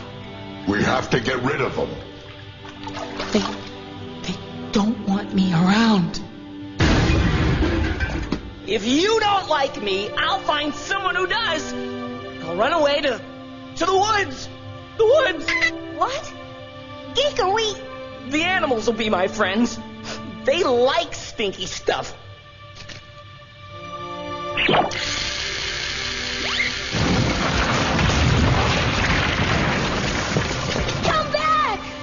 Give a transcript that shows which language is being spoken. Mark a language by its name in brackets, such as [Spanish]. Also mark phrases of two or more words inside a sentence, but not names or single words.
[English] We have to get rid of them. They don't want me around. If you don't like me, I'll find someone who does. I'll run away to the woods. The woods. What? Ge.e.K.E.R., The animals will be my friends. They like stinky stuff. Come back!